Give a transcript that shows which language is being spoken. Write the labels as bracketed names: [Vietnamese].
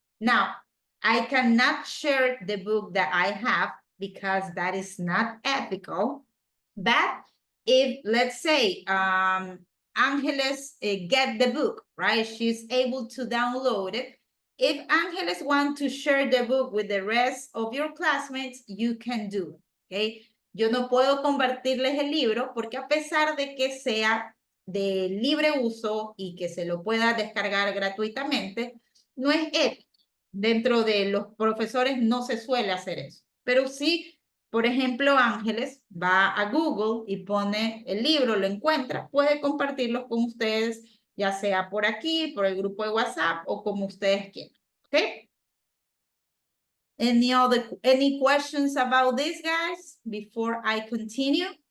[English] Now, I cannot share the book that I have because that is not ethical, but if, let's say, Angeles get the book, right? She's able to download it. If Angeles want to share the book with the rest of your classmates, you can do it, okay? [Spanish] Yo no puedo compartirles el libro porque a pesar de que sea de libre uso y que se lo pueda descargar gratuitamente, no es ético. Dentro de los profesores no se suele hacer eso. Pero sí, por ejemplo, Ángeles va a Google y pone el libro, lo encuentra, puede compartirlo con ustedes, ya sea por aquí, por el grupo de WhatsApp o como ustedes quieran. ¿Ok? [English] Any questions about this, guys, before I continue?